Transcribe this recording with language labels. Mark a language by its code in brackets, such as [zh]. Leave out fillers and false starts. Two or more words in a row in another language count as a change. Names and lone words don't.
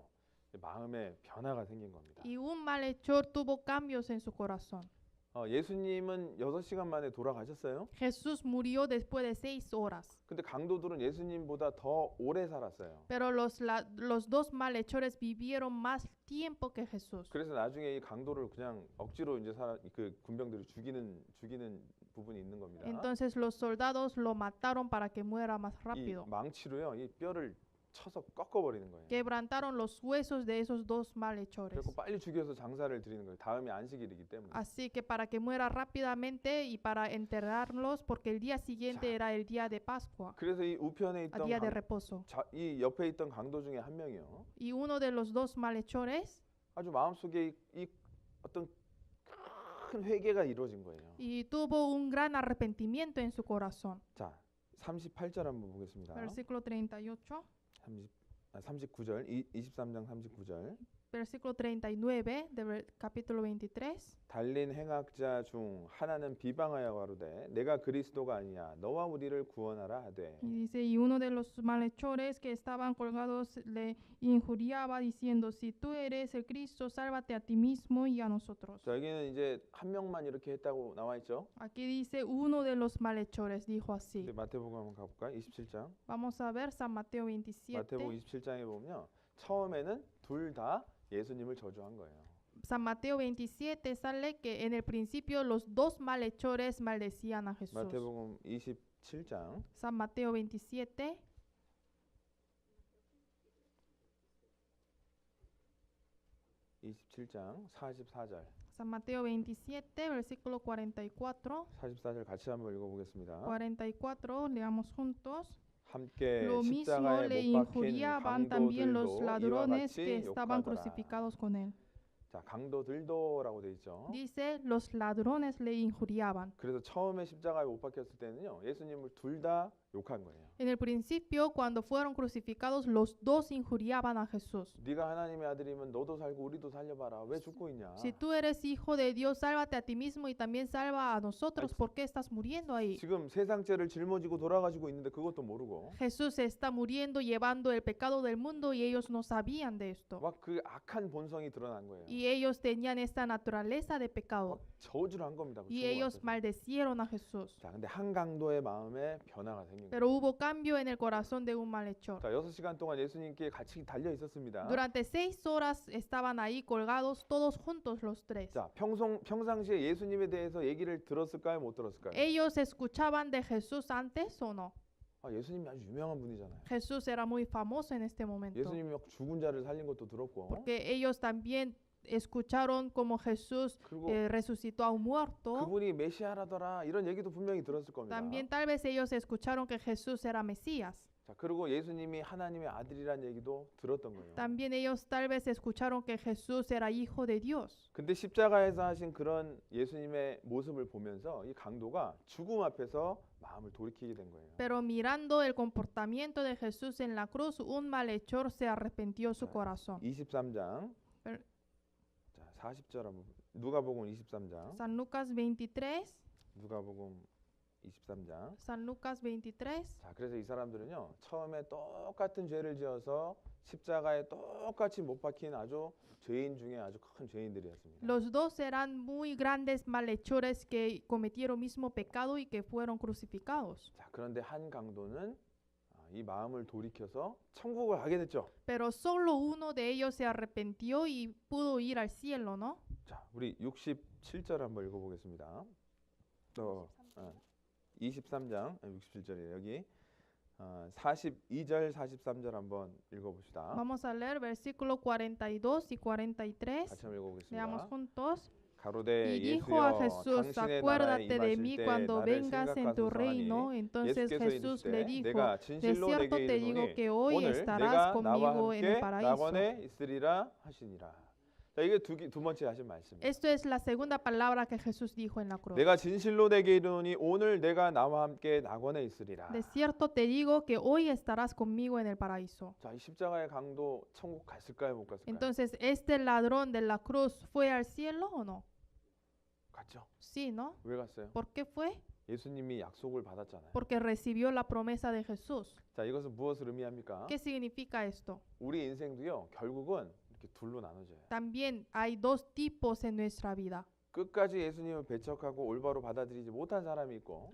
[ko] 마음에 변화가 생긴 겁니다. [es] Y un malhechor tuvo cambios en su corazón. [ko] 예수님은 6시간 만에 돌아가셨어요. [es] Jesús murió después de 6 horas. [ko] 근데 강도들은 예수님보다 더 오래 살았어요. [es] Pero los dos malhechores vivieron más tiempo que Jesús. [ko] 그래서 나중에 이 강도를 그냥 억지로 이제 그 군병들이 죽이는 부분이 있는 겁니다. [es] Entonces los soldados lo mataron para que muera más [ko] 이 [es] rápido. [ko] 망치로요, 이 뼈를 쳐서 꺾어버리는 거예요. [es] Quebrantaron los huesos de esos dos malhechores. [ko] 그리고 빨리 죽여서 장사를 드리는 거예요. 다음이 안식일이기 때문에. [es] Así que para que muera rápidamente y para enterrarlos, porque el día siguiente era el día de Pascua, [ko] 그래서 이 우편에 [es] el [ko] 있던 [es] día de reposo. [ko] 이 옆에 있던 강도 중에 한 명이요. [es] Y uno de los dos malhechores [ko] 아주 마음속에 이 어떤 큰 회개가 이루어진 거예요. [es] y tuvo un gran arrepentimiento en su corazón. [ko] 자, 38절 한번 보겠습니다. [es] Versículo 38. [ko] 39절, 23장 39절. [es] Versículo 39 del capítulo 23. [ko] 달린 행악자 중 하나는 비방하여 가로되 내가 그리스도가 아니냐 너와 우리를 구원하라 하되. [es] Y dice, y uno de los malhechores que estaban colgados le injuriaba diciendo, si tú eres el Cristo, sálvate a ti mismo y a nosotros. [ko] 자, 여기는 이제 한 명만 이렇게 했다고 나와 있죠. [es] Aquí dice, uno de los malhechores dijo así. [ko] 이제 마태복음 한번 가볼까? 27장. [es] Vamos a ver San Mateo 27. [ko] 마태복음 27장에 보면요. 처음에는 둘 다 예수님을 저주한 거예요. [es] San Mateo 27 sale que en el principio los dos malhechores maldecían a Jesús. [ko] 마태복음 27장. [es] San Mateo 27. [ko] 27장 44절. [es] San Mateo 27, versículo 44. [ko] 44절 같이 한번 읽어보겠습니다. [es] 44, leamos juntos. [ko] 함께 [es] Lo mismo [ko] 십자가에 [es] le [ko] 못 박힌 [es] injuriaban también los [ko] 강도들도 이와 [es] ladrones [ko] 같이 [es] que estaban [ko] 욕하더라. [es] crucificados con él. [ko] 자, 강도들도라고 돼 있죠. [es] Dice, los ladrones le injuriaban. [ko] 그래서 처음에 십자가에 못 박혔을 때는요. 예수님을 둘 다 욕한 거예요. [es] En el principio, cuando fueron crucificados, los dos injuriaban a Jesús. [ko] 네가 하나님의 아들이면 너도 살고 우리도 살려봐라. 왜 죽고 있냐? [es] Si tú eres hijo de Dios, sálvate a ti mismo y también salva a nosotros. ¿Por qué estás muriendo ahí? [ko] 지금 세상 죄를 짊어지고 돌아가시고 있는데 그것도 모르고 [es] Jesús está muriendo, llevando el pecado del mundo y ellos no sabían de esto. [ko] 막 그 악한 본성이 드러난 거예요. [es] Y ellos tenían esta naturaleza de pecado. [ko] 저주를 한 겁니다. 그 [es] Y [ko] 죽음을 [es] ellos [ko] 앞에서. [es] maldecieron a Jesús. [ko] 자, 근데 한 강도의 마음에 변화가 생긴 거예요. [es] Pero hubo cambio en el corazón de un malhechor. [ko] 자, 6시간 동안 예수님께 같이 달려 있었습니다. [es] Durante 6 horas estaban ahí colgados todos juntos los tres. [ko] 자, 평상시에 예수님에 대해서 얘기를 들었을까요? 못 들었을까요? [es] ¿Ellos escuchaban de Jesús antes o no? [ko] 아, 예수님이 아주 유명한 분이잖아요. [es] Jesús era muy famoso en este momento. [ko] 예수님이 막 죽은 자를 살린 것도 들었고. [es] Porque ellos también escucharon como Jesús [ko] 그리고 [es] resucitó a un muerto. [ko] 그분이 메시아라더라 이런 얘기도 분명히 들었을 겁니다. [es] También tal vez ellos escucharon que Jesús era Mesías. [ko] 자, 그리고 예수님이 하나님의 아들이란 얘기도 들었던 거예요. [es] También ellos tal vez escucharon que Jesús era hijo de Dios. [ko] 근데 십자가에서 하신 그런 예수님의 모습을 보면서 이 강도가 죽음 앞에서 마음을 돌이키게 된 거예요. [es] Pero mirando el comportamiento de Jesús en la cruz, un malhechor se arrepintió su corazón. [ko] 23장. 별- 자, 40절 한번. 누가복음 23장. [es] San Lucas 23, [ko] 누가복음 23장. [es] San Lucas 23. [ko] 자, 그래서 이 사람들은요. 처음에 똑같은 죄를 지어서 십자가에 똑같이 못 박힌 아주 죄인 중에 아주 큰 죄인들이었습니다. [es] Los dos eran muy grandes malhechores que cometieron mismo pecado y que fueron crucificados. [ko] 자, 그런데 한 강도는 이 마음을 돌이켜서 천국을 가게 됐죠. [es] Pero solo uno de ellos se arrepintió y pudo ir al cielo, ¿no? [ko] 자, 우리 67절 한번 읽어보겠습니다. 23장 67절이에요. 여기 42절 43절 한번 읽어봅시다. [es] Vamos a leer versículo 42 y 43. [ko] 같이 한번 읽어보겠습니다. [es] Leamos juntos. [ko] 가로되 [es] Y dijo a [ko] 예수여 [es] Jesús, [ko] 당신의 나라에 [es] acuérdate de [ko] 임하실 [es] mí [ko] 때 [es] cuando [ko] 나를 [es] vengas en tu [ko] 생각하소서 [es] reino. [ko] 하니 [es] Entonces [ko] 예수께서 [es] Jesús le [ko] 이르시되 [es] dijo, [ko] 내가 [es] de [ko] 진실로 [es] cierto [ko] 내게 [es] te digo [ko] 이르노니 [es] que hoy [ko] 오늘 [es] estarás [ko] 내가 나와 [es] conmigo en el [ko] 함께 [es] paraíso. [ko] 낙원에 있으리라 하시니라. 자, 이게 두 번째 하신 말씀이에요. [es] Esto es la segunda palabra que Jesús dijo en la cruz. [ko] 내가 진실로 내게 이르노니 오늘 내가 나와 함께 낙원에 있으리라. [es] De cierto te digo que hoy estarás conmigo en el paraíso. [ko] 자, 이 십자가의 강도 천국 갔을까요, 못 갔을까요? [es] Entonces, ¿este ladrón de la cruz fue al cielo o no? [ko] 갔죠. [es] Sí, ¿no? [ko] 왜 갔어요? [es] ¿Por qué fue? [ko] 예수님이 약속을 받았잖아요. [es] Porque recibió la promesa de Jesús. [ko] 자, 이것은 무엇을 의미합니까? [es] ¿Qué significa esto? [ko] 우리 인생도요, 결국은 이렇게 둘로 나눠져요. [es] También hay dos tipos en nuestra vida. [ko] 끝까지 예수님을 배척하고 올바로 받아들이지 못한 사람이 있고,